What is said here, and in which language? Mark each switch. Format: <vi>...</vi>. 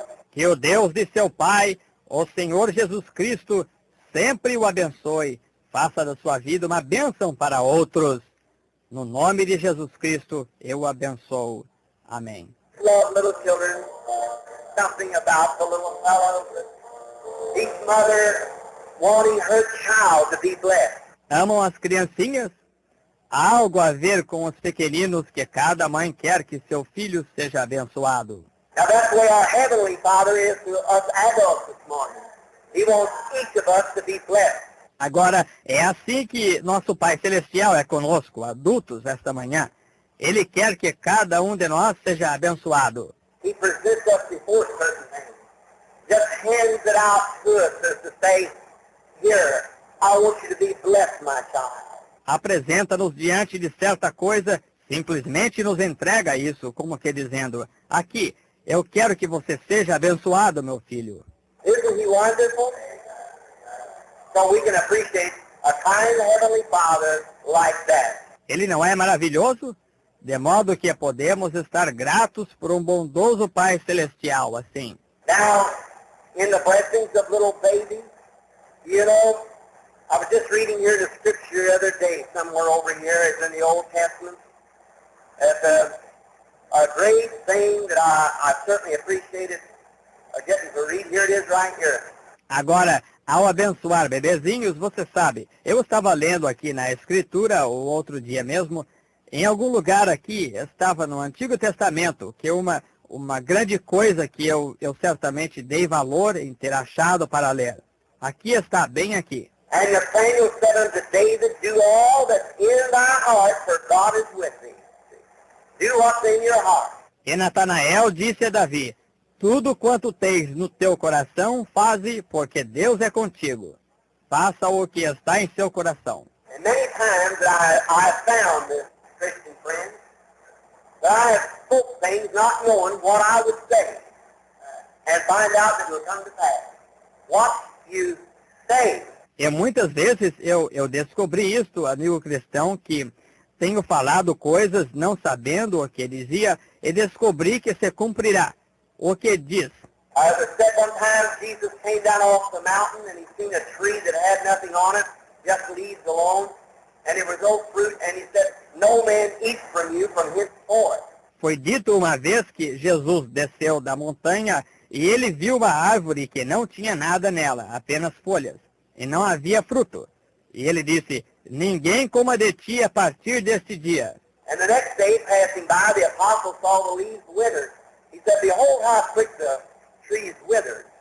<pt>Que o Deus de seu Pai, o Senhor Jesus Cristo, sempre o abençoe. Faça da sua vida uma bênção para outros. No nome de Jesus Cristo, eu o abençoo. Amém.</pt> <en>Love little children, something about the little fellows, each mother wanting her child to be blessed.</en> <pt>Amam as criancinhas? Há algo a ver com os pequeninos que cada mãe quer que seu filho seja abençoado.</pt> <en>Now that's the way our Heavenly Father is to us adults this morning. He wants each of us to be blessed.</en> <pt>Agora, é assim que nosso Pai Celestial é conosco, adultos, esta manhã. Ele quer que cada um de nós seja abençoado.</pt> <en>He presents us before certain things. Just hands it out to us as to say, here, I want you to be blessed, my child.</en> <pt>Apresenta-nos diante de certa coisa, simplesmente nos entrega isso, como que dizendo, aqui, eu quero que você seja abençoado, meu filho.</pt> <en>Isn't he wonderful? So we can appreciate a kind Heavenly Father like that.</en> <pt>Ele não é maravilhoso? De modo que podemos estar gratos por um bondoso Pai Celestial, assim.</pt> <en>Now, in the blessings of little babies, you know, I was just reading here the scripture the other day, somewhere over here, it's in the Old Testament. It's a great thing that I certainly appreciated getting to read. Here it is right here.</en> <pt>Agora, ao abençoar bebezinhos, você sabe, eu estava lendo aqui na Escritura, o outro dia mesmo, em algum lugar aqui, estava no Antigo Testamento, que é uma grande coisa que eu certamente dei valor em ter achado para ler. Aqui está, bem aqui.</pt> <en>And Nathanael said unto David, do all that's in thy heart, for God is with thee. Do what's in your heart.</en> <pt>E Natanael disse a Davi, tudo quanto tens no teu coração, faze, porque Deus é contigo. Faça o que está em seu coração.</pt> <en>And many times I found this, Christian friends, that I have spoke things not knowing what I would say, and find out that it will come to pass. What you say.</en> <pt>E muitas vezes eu descobri isto, amigo cristão, que tenho falado coisas não sabendo o que dizia, e descobri que se cumprirá o que diz.</pt> <en>As I said one time, Jesus came down off the mountain and he seen a tree that had nothing on it, just leaves alone, and there was no fruit, and he said, no man eats from you from henceforth.</en> <pt>Foi dito uma vez que Jesus desceu da montanha e ele viu uma árvore que não tinha nada nela, apenas folhas, e não havia fruto. E ele disse, ninguém coma de ti a partir deste dia.</pt> <en>And the next day, passing by, the apostle saw the leaves withered. He said, behold how quick the trees withered.</en>